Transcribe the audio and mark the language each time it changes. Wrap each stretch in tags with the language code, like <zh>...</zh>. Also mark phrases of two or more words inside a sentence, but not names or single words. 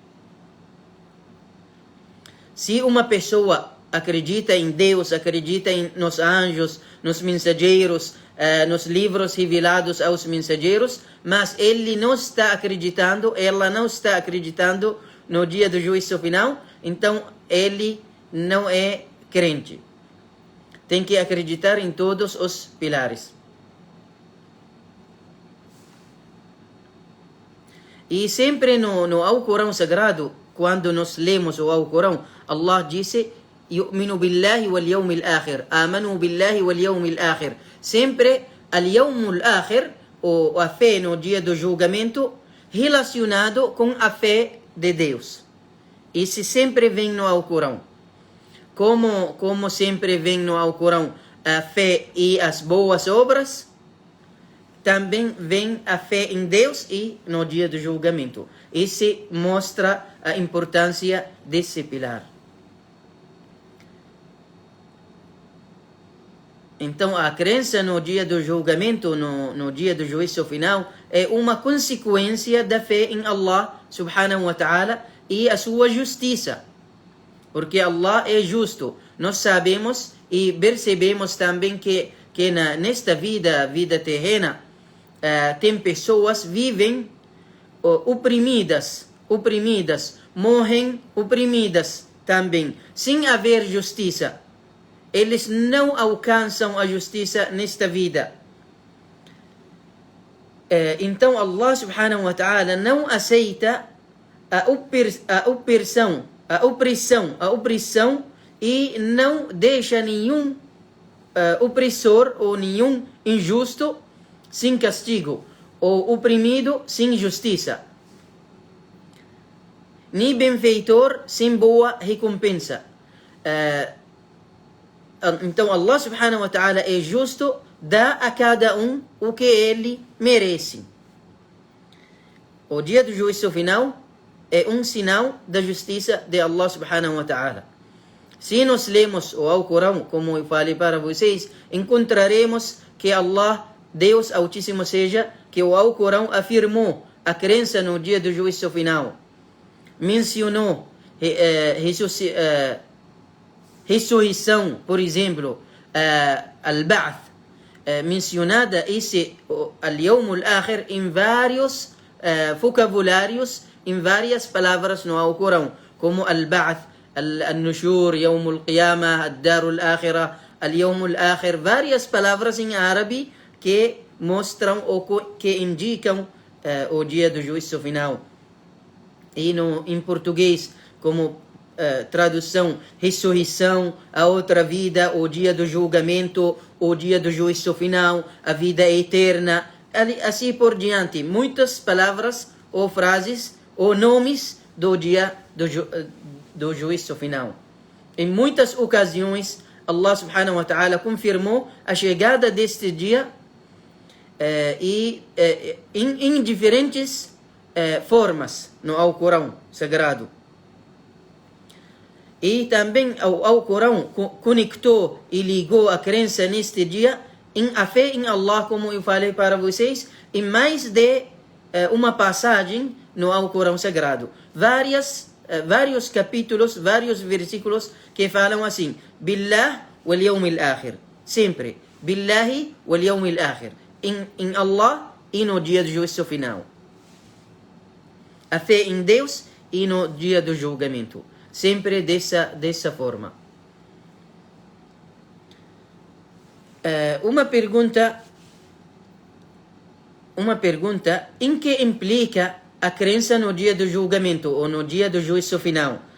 <pt>Se uma pessoa acredita em Deus, acredita nos anjos, nos mensageiros, nos livros revelados aos mensageiros, mas ele não está acreditando, ela não está acreditando no dia do juízo final, então ele não é crente. Tem que acreditar em todos os pilares. E sempre no Alcorão Sagrado, quando nós lemos o Alcorão, Allah disse:</pt> <ar>يؤمن بالله واليوم الآخر آمنوا بالله واليوم الآخر. Sempre اليوم الآخر,</ar> <pt>ou a fé no dia do julgamento, relacionado com a fé de Deus. Isso sempre vem no Alcorão. Como sempre vem no Alcorão a fé e as boas obras, também vem a fé em Deus e no dia do julgamento. Isso mostra a importância desse pilar. Então, a crença no dia do julgamento, no dia do juízo final, é uma consequência da fé em Allah</pt> <ar>سبحانه وتعالى</ar> <pt>e a sua justiça. Porque Allah é justo. Nós sabemos e percebemos também que nesta vida terrena, tem pessoas que vivem oprimidas, morrem oprimidas também, sem haver justiça. Eles não alcançam a justiça nesta vida. Então Allah</pt> <ar>سبحانه وتعالى</ar> <pt>não aceita a opressão e não deixa nenhum opressor ou nenhum injusto sem castigo, ou oprimido sem justiça, nem benfeitor sem boa recompensa. Então Allah</pt> <ar>سبحانه وتعالى</ar> <pt>é justo, dá a cada um o que ele merece. O dia do juízo final é um sinal da justiça de Allah</pt> <ar>سبحانه وتعالى.</ar> <pt>Se nós lemos o Alcorão, como eu falei para vocês, encontraremos que Allah, Deus Altíssimo seja, que o Alcorão afirmou a crença no dia do juízo final. Mencionou ressurreição, por exemplo, al-Ba'th, mencionada esse</pt> <ar>اليوم الآخر</ar> <pt>em vários vocabulários, em várias palavras no Alcorão, como</pt> <ar>البعث، النشور، يوم القيامة، الدار الآخرة، اليوم الآخر,</ar> <pt>várias palavras em árabe que mostram ou que indicam o dia do juízo final. E em português, como tradução, ressurreição, a outra vida, o dia do julgamento, o dia do juízo final, a vida eterna, assim por diante. Muitas palavras ou frases ou nomes do dia do juízo final. Em muitas ocasiões, Allah</pt> <ar>سبحانه وتعالى</ar> <pt>confirmou a chegada deste dia em diferentes formas no Alcorão Sagrado. E também o Alcorão conectou e ligou a crença neste dia em a fé em Allah, como eu falei para vocês, em mais de uma passagem no Alcorão Sagrado. Vários capítulos, vários versículos que falam assim:</pt> <ar>بالله واليوم الآخر. Sempre. بالله واليوم الآخر.</ar> <pt>Em Allah e no dia do juízo final. A fé em Deus e no dia do julgamento. Sempre dessa forma. Uma pergunta, em que implica a crença no dia do julgamento ou no dia do juízo final?</pt>